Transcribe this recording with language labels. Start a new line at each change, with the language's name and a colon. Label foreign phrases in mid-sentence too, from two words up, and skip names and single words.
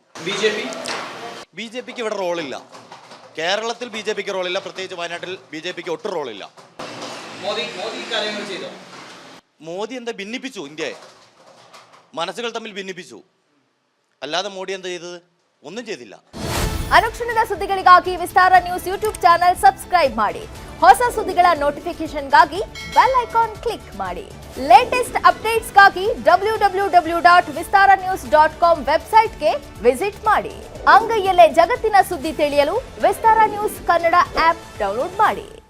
Malayalam: ബി ജെ പിക്ക് ഇവിടെ റോളില്ല. കേരളത്തിൽ ബി ജെ പിക്ക് റോളില്ല, പ്രത്യേകിച്ച് വയനാട്ടിൽ ബി ജെ പിക്ക് ഒട്ടും റോളില്ല. മോദി എന്താ ഭിന്നിപ്പിച്ചു, ഇന്ത്യയെ മനസ്സുകൾ തമ്മിൽ ഭിന്നിപ്പിച്ചു. അല്ലാതെ മോഡി എന്താ ചെയ്തത്? ഒന്നും ചെയ്തില്ല.
Kannada: ಅನುಕ್ಷಣದ ಸುದ್ದಿಗಳಿಗಾಗಿ ವಿಸ್ತಾರ ನ್ಯೂಸ್ ಯೂಟ್ಯೂಬ್ ಚಾನೆಲ್ ಸಬ್ಸ್ಕ್ರೈಬ್ ಮಾಡಿ. ಹೊಸ ಸುದ್ದಿಗಳ ನೋಟಿಫಿಕೇಶನ್ಗಾಗಿ
English: bell icon
Kannada: ಕ್ಲಿಕ್ ಮಾಡಿ.
English: latest updates
Kannada: www.vistaranews.com ವೆಬ್ಸೈಟ್ಗೆ ವಿಸಿಟ್ ಮಾಡಿ. ಅಂಗೈಯಲ್ಲೇ ಜಗತ್ತಿನ ಸುದ್ದಿ ತಿಳಿಯಲು ವಿಸ್ತಾರ ನ್ಯೂಸ್ ಕನ್ನಡ ಆಪ್ ಡೌನ್ಲೋಡ್ ಮಾಡಿ.